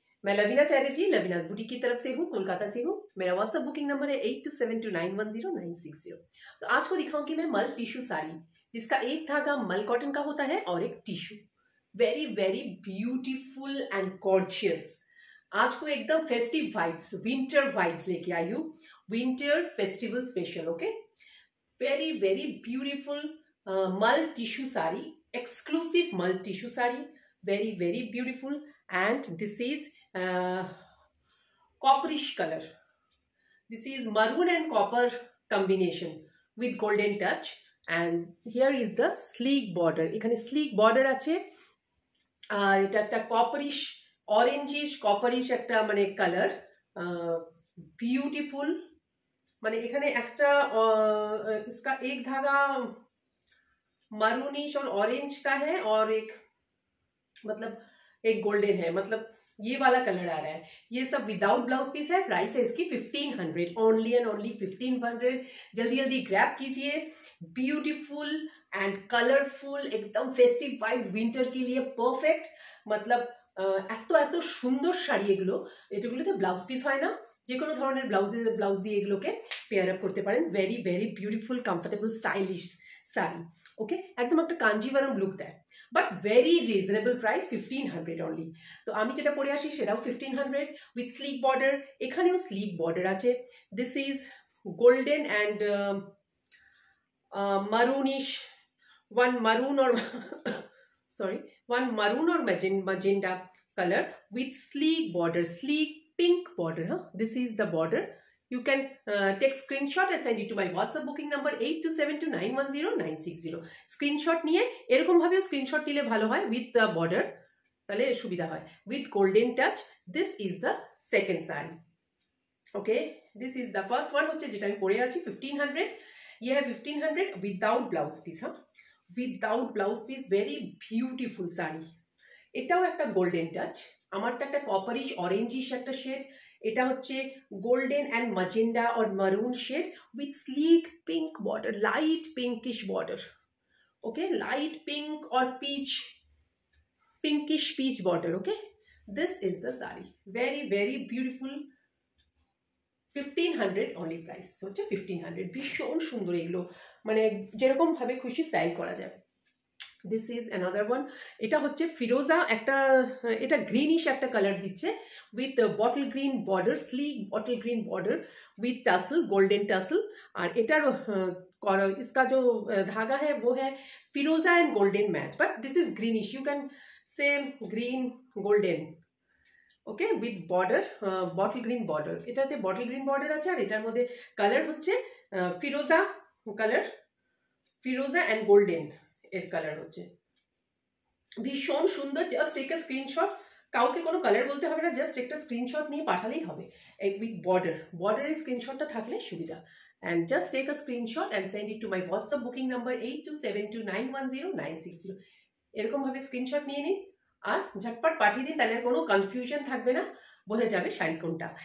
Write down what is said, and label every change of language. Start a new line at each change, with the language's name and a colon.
Hindi: मैं लवीना चैटर्जी लवीनाज बुटीक की तरफ से हूँ, कोलकाता से हूँ। मेरा व्हाट्सएप बुकिंग नंबर है 8272910960। तो आज को दिखाऊंगी मैं मल टिश्यू साड़ी, जिसका एक धागा मल कॉटन का होता है और एक tissue.
English: Very very beautiful and gorgeous.
Hindi: आज को एकदम फेस्टिव वाइब्स, विंटर वाइब्स लेके आई हूँ।
English: Winter festival special. Okay, very very beautiful mul tissue sari, exclusive mul tissue saree, very very beautiful, and this is copperish color. This is maroon and copper combination with golden touch, and here is the sleek border.
Bangla: এখানে sleek border আছে, আর এটা একটা copperish orangish copperish একটা মানে colour, beautiful। মানে এখানে একটা
Hindi: इसका एक धागा मरूनिश और ऑरेंज का है और एक मतलब एक गोल्डन है, मतलब ये वाला कलर आ रहा है। ये सब विदाउट ब्लाउज पीस है। प्राइस है इसकी 1500,
English: only and only
Hindi: 1500। जल्दी जल्दी ग्रैब कीजिए। ब्यूटीफुल एंड कलरफुल, एकदम फेस्टिव वाइब्स, विंटर के लिए परफेक्ट। मतलब
Bangla: এত এত সুন্দর শাড়ি এগুলো, এগুলোতে ব্লাউজ পিস হয় না। যে কোনো ধরনের ব্লাউজ দিয়ে এগুলোকে পেয়ার আপ করতে পারেন।
English: Very very beautiful, comfortable, stylish sari.
Bangla: ওকে, একদম একটা কাঞ্জিভারম লুক দেয়, but very reasonable price 1500 only. তো আমি যেটা পরে আসি সেটাও 1500 উইথ স্লিক বর্ডার। এখানেও স্লিক বর্ডার আছে।
English: This is golden and maroonish, one maroon or sorry, one maroon or magenta color with sleek border, sleek pink border. This is the border. You can take screenshot and send it to my WhatsApp booking number 8272910960.
Bangla: Screenshot নিয়ে এরকম ভাবেও screenshot নিলে ভালো হয়,
English: with the border,
Bangla: তাহলে সুবিধা হয়, with golden touch.
English: This is the second sari. Okay, this is the first one
Bangla: হচ্ছে যেটা আমি পরে আছি
English: 1500।
Hindi: ये है 1500 without blouse piece. Without blouse piece,
English: very beautiful
Hindi: sari.
Bangla: এটাও একটা গোল্ডেন টাচ। আমারটা একটা কপারিশ অরেঞ্জিশ একটা শেড, এটা হচ্ছে গোল্ডেন অ্যান্ড ম্যাজেন্ডা और maroon shade
English: with sleek pink border, light pinkish border. Okay, light pink or peach, pinkish peach border. Okay, this is the saree, very very beautiful।
Bangla: 1500 only price হচ্ছে 1500। ভীষণ সুন্দর এগুলো, মানে যেরকম ভাবে খুশি স্টাইল করা যায়।
English: This is another one.
Bangla: এটা হচ্ছে ফিরোজা একটা, এটা গ্রিনিশ একটা কালার দিচ্ছে with bottle green border, slick bottle green border
Hindi: with tussle, golden tussle. और एटार इसका जो धागा है वो है फिरोजा and golden match,
English: But this is greenish, you can say green golden. Okay, with border, bottle green border.
Bangla: एटाते बटल ग्रीन बॉर्डर আছে, আর এটার মধ্যে কালার হচ্ছে ফিরোজা কালার, ফিরোজা এন্ড গোল্ডেন এর কালার হচ্ছে। ভীষণ সুন্দর।
English: just take a screenshot,
Bangla: কাউকে কোনো কালার বলতে হবে না, জাস্ট একটা স্ক্রিনশট নিয়ে পাঠালেই হবে। উইথ বর্ডার, বর্ডারের স্ক্রিনশটটা থাকলে সুবিধা।
English: and just take a screenshot and send it to my WhatsApp booking number 8272910960।
Bangla: এরকম ভাবে স্ক্রিনশট নিয়ে নিন আর ঝটপট পাঠিয়ে দিন, তাহলে কোনো কনফিউশন থাকবে না, বোঝা যাবে শাড়ি কোনটা।